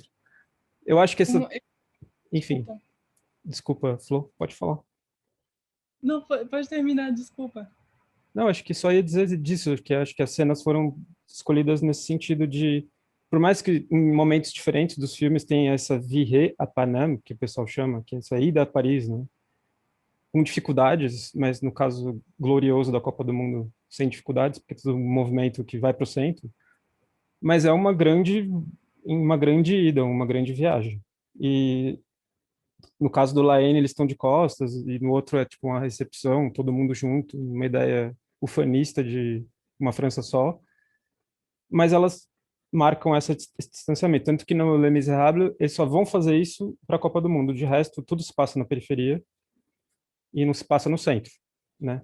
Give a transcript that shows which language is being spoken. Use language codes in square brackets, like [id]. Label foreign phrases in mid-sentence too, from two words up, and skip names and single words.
[pt] Eu acho que enfim, desculpa, Flor, pode falar. Não, pode terminar, desculpa. Não, acho que só ia dizer disso, que acho que as cenas foram escolhidas nesse sentido de, por mais que em momentos diferentes dos filmes tenha essa [fr] virée à Paname, [pt] que o pessoal chama, que é essa ida a Paris, né? Com dificuldades, mas no caso glorioso da Copa do Mundo, sem dificuldades, porque é todo um movimento que vai para o centro, mas é uma grande ida, uma grande viagem. E no caso do Laene, eles estão de costas, e no outro é tipo uma recepção, todo mundo junto, uma ideia ufanista de uma França só, mas elas marcam esse distanciamento, tanto que no Les Misérables eles só vão fazer isso para a Copa do Mundo, de resto tudo se passa na periferia e não se passa no centro, né?